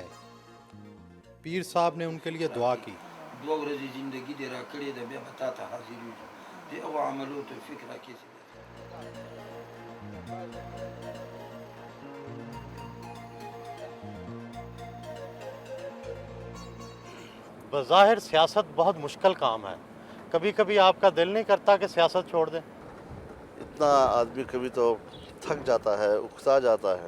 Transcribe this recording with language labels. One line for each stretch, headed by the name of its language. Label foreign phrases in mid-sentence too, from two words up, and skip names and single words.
Urdu: پیر صاحب نے ان کے لیے دعا کی۔
Pashto: دوه ورځې زندگی دې را کړې ده، بیا به تا ته حاضر یو د هغو عملو توفیق راکړي چې
Urdu: بظاہر سیاست بہت مشکل کام ہے، کبھی کبھی آپ کا دل نہیں کرتا کہ سیاست چھوڑ دیں؟ اتنا آدمی کبھی تو تھک جاتا ہے، اکتا جاتا ہے۔